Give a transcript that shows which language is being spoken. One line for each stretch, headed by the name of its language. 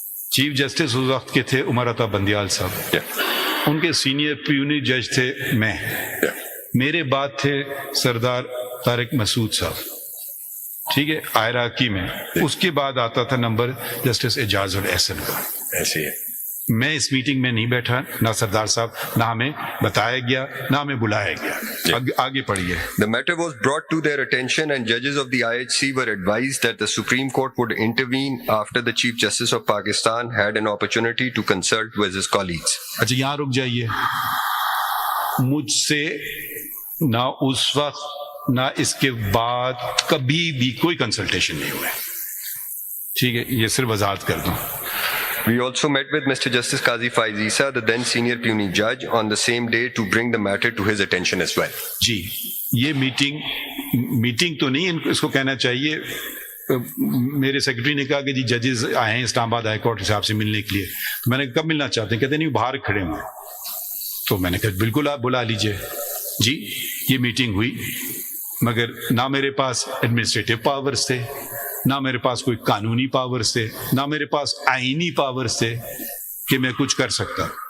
Urdu: Chief justice اس وقت کے تھے عمر عطا بندیال صاحب, ان کے سینئر پیونی جج تھے میں, میرے بعد تھے سردار طارق مسعود صاحب, ٹھیک ہے, آئراکی میں. اس کے بعد آتا تھا نمبر جسٹس اعجاز الاحسن کا. ایسے ہے. میں اس میٹنگ میں نہیں بیٹھا, نہ سردار صاحب, نہ ہمیں بتایا گیا, نہ ہمیں بلایا گیا. آگے پڑھیے.
English: The matter was brought to their attention and judges of the IHC were advised that the Supreme Court would intervene after the Chief Justice of Pakistan had an opportunity to consult with his colleagues.
Urdu: اچھا یہاں رک جائیے. مجھ سے نہ اس وقت نہ اس کے بعد کبھی بھی کوئی کنسلٹیشن نہیں ہوا ہے, ٹھیک ہے, یہ صرف وضاحت کر دوں.
English: We also met with Mr. Justice Qazi Faiz Isa, the then senior puisne judge, on the same day to bring the matter to his attention as well.
Urdu: جی یہ میٹنگ تو نہیں, اس کو کہنا چاہیے. میرے سیکرٹری نے کہا کہ جی ججز آئے ہیں اسلام آباد ہائی کورٹ صاحب سے ملنے کے لیے. تو میں نے کب ملنا چاہتے ہیں, کہتے نہیں باہر کھڑے ہوں. تو میں نے کہا بالکل آپ بلا لیجئے. جی یہ میٹنگ ہوئی, مگر نہ میرے پاس ایڈمنسٹریٹو پاورز تھے, نہ میرے پاس کوئی قانونی پاورز تھے, نہ میرے پاس آئینی پاورز تھے کہ میں کچھ کر سکتا.